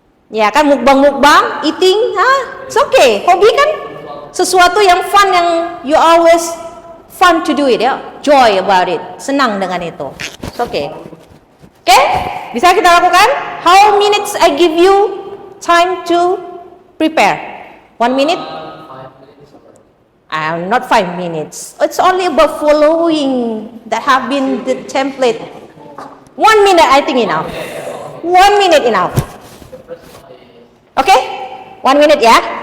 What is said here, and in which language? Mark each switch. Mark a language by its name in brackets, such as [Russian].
[Indonesian] Ya kan mukbang, [English] eating, it's okay. [Indonesian] Hobi kan sesuatu yang [English] fun, [Indonesian] yang [English] you always fun to do it, ya, joy about it, [Indonesian] senang dengan itu. [English] It's okay. [Indonesian] Oke, bisa kita lakukan? [English] How minutes I give you time to prepare? 1 minute? 5 minutes. Not 5 minutes. It's only about following that have been the template. 1 minute I think enough. 1 minute enough. Okay? 1 minute [Indonesian] ya.